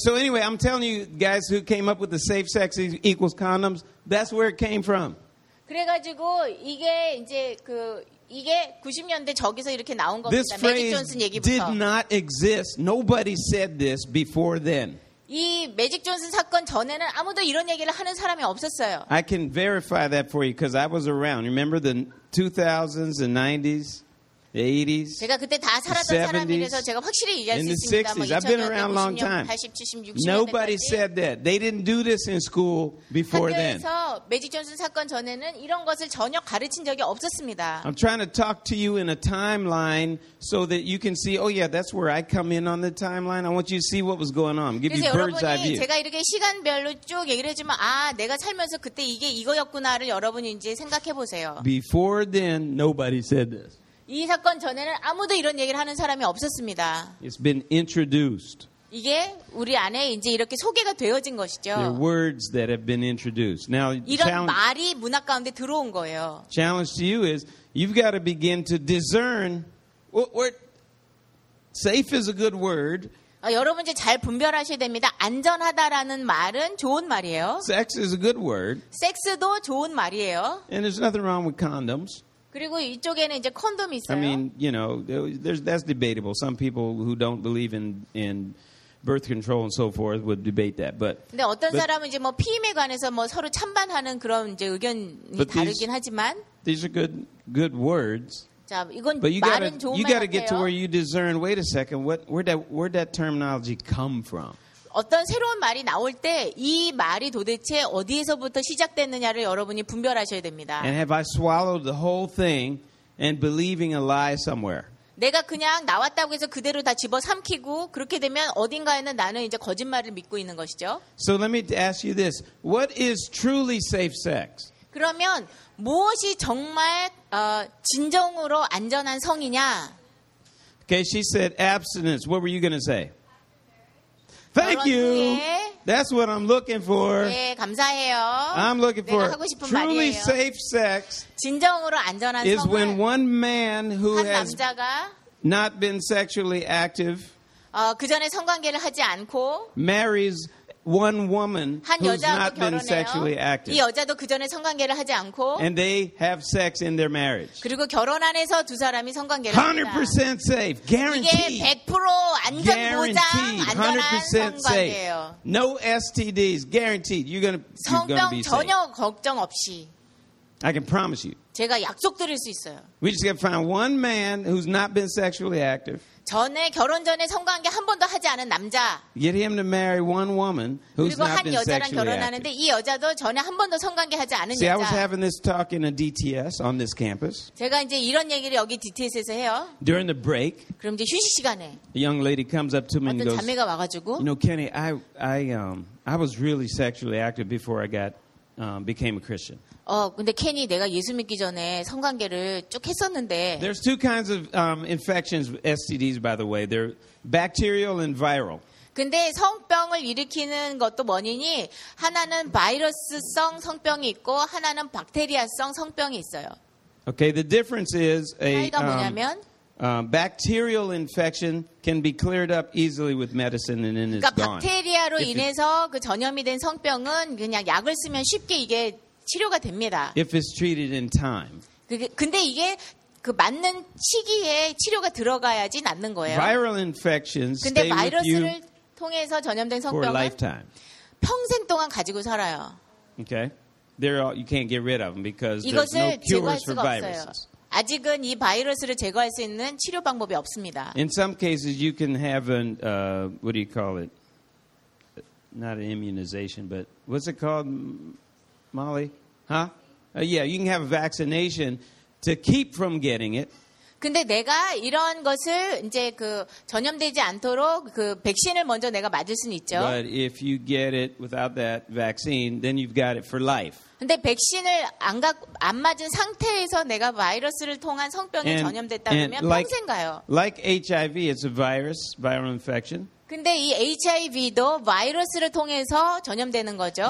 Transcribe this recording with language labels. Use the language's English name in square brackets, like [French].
[English] So anyway, I'm telling you guys who came up with the safe sex equals condoms, that's where it came from. [Korean] 그래가지고 이게 이제 그 이게 90년대 저기서 이렇게 나온 겁니다. [English] This phrase did not exist. Nobody said this before then. [Korean] 이 매직 존슨 사건 전에는 아무도 이런 얘기를 하는 사람이 없었어요. [English] I can verify that for you because I was around. Remember the 2000s and 90s? The 80s, [Korean] 제가 그때 다 살았던 사람이라서 제가 확실히 얘기할 수 있습니다. 뭐 [English] I've been around a long time. [Korean] 80, 70, 60년 [English] Nobody [Korean] 때까지. [English] said that. They didn't do this in school before then. [Korean] 학교에서 매직 존슨 사건 전에는 이런 것을 전혀 가르친 적이 없었습니다. [English] I'm trying to talk to you in a timeline so that you can see. Oh yeah, that's where I come in on the timeline. I want you to see what was going on. Give you bird's eye view. [Korean] 제가 이렇게 시간별로 쭉 얘기를 해주면 아, 내가 살면서 그때 이게 이거였구나를 여러분 이제 생각해 보세요. [English] Before then, nobody said this. [Korean] 이 사건 전에는 아무도 이런 얘기를 하는 사람이 없었습니다. [English] It's been introduced. [Korean] 이게 우리 안에 이제 이렇게 소개가 되어진 것이죠. [English] The words that have been introduced. Now, [Korean] 이런 말이 문학 가운데 들어온 거예요. [English] Challenge to you is you've got to begin to discern what safe is a good word. [Korean] 아, 여러분 이제 잘 분별하셔야 됩니다. 안전하다라는 말은 좋은 말이에요. [English] Sex is a good word. [Korean] 섹스도 좋은 말이에요. [English] And there's nothing wrong with condoms. [Korean] 그리고 이쪽에는 이제 콘돔이 있어요. [English] I mean, you know, that's debatable. Some people who don't believe in birth control and so forth would debate that. But [Korean] 근데 어떤 사람은 이제 뭐 피임에 관해서 뭐 서로 찬반하는 그런 이제 의견이 다르긴 하지만 [English] These are good words. [Korean] 자, 이건 말은 좋은 말이에요. [English] You got to get to where you discern. Wait a second. Where'd that terminology come from? [Korean] 어떤 새로운 말이 나올 때 이 말이 도대체 어디에서부터 시작됐느냐를 여러분이 분별하셔야 됩니다. [English] And have I swallowed the whole thing and believing a lie somewhere? [Korean] 내가 그냥 나왔다고 해서 그대로 다 집어삼키고 그렇게 되면 어딘가에는 나는 이제 거짓말을 믿고 있는 것이죠. [English] So let me ask you this. What is truly safe sex? [Korean] 그러면 무엇이 정말 진정으로 안전한 성이냐? [English] Okay, she said abstinence. What were you going to say? Thank you. That's what I'm looking for. [Korean] 네, 감사해요. [English] I'm looking for [Korean] 내가 하고 싶은 [English] truly [Korean] 말이에요. [English] Safe sex. [Korean] 진정으로 안전한 [English] is when one man who has not been sexually active [Korean] 그 전에 성관계를 하지 않고 [English] marries one woman who's not [Korean] 결혼해요. [English] been sexually active. [Korean] 이 여자도 그 전에 성관계를 하지 않고 [English] and they have sex in their marriage. [Korean] 그리고 결혼 안에서 두 사람이 성관계를 합니다. [English] 100% safe. Guaranteed. [Korean] 이게 100% 안전 보장, 안전한 성관계예요. [English] No STDs. Guaranteed. You're going to be safe. [Korean] 성병 전혀 걱정 없이. [English] I can promise you. [Korean] 제가 약속드릴 수 있어요. [English] We just gotta find one man who's not been sexually active. [Korean] 전에 결혼 전에 성관계 한 번도 하지 않은 남자. [English] Get him to marry one woman who's not been sexually active. [Korean] 그리고 한 여자랑 결혼하는데 이 여자도 전에 한 번도 성관계 하지 않은 [English] See, See, I was having this talk in a DTS on this campus. [Korean] 제가 이제 이런 얘기를 여기 DTS에서 해요. [English] During the break. [Korean] 그럼 이제 휴식 시간에. [English] A young lady comes up to me and goes. [Korean] 어떤 자매가 와가지고. [English] You know, Kenny, I was really sexually active before I got. Became a Christian. [Korean] 근데 케니 내가 예수 믿기 전에 성관계를 쭉 했었는데. [English] There's two kinds of infections, STDs, by the way. They're bacterial and viral. [Korean] 근데 성병을 일으키는 것도 원인이 하나는 바이러스성 성병이 있고 하나는 박테리아성 성병이 있어요. [English] Okay, the difference is a [Korean] 차이가 뭐냐면. [English] Bacterial infection can be cleared up easily with medicine, and then it's gone. [Korean] 그러니까 박테리아로 인해서 그 전염이 된 성병은 그냥 약을 쓰면 쉽게 이게 치료가 됩니다. [English] If it's treated in time. [Korean] 근데 이게 그 맞는 시기에 치료가 들어가야지 낫는 거예요. [English] Viral infections stay with you. [Korean] 근데 바이러스를 통해서 전염된 성병은 [English] for a lifetime. [Korean] 평생 동안 가지고 살아요. [English] Okay, they're all, you can't get rid of them because there's no cures for viruses. [Korean] 아직은 이 바이러스를 제거할 수 있는 치료 방법이 없습니다. [English] In some cases, you can have an what do you call it? Not an immunization, but what's it called, Molly? Huh? Yeah, you can have a vaccination to keep from getting it. [Korean] 근데 내가 이런 것을 이제 그 전염되지 않도록 그 백신을 먼저 내가 맞을 수는 있죠. [English] But if you get it without that vaccine, then you've got it for life. [Korean] 근데 백신을 안 맞은 상태에서 내가 바이러스를 통한 성병에 전염됐다면 평생 가요. [English] Like HIV, it's a virus, viral infection. [Korean] 근데 이 HIV도 바이러스를 통해서 전염되는 거죠.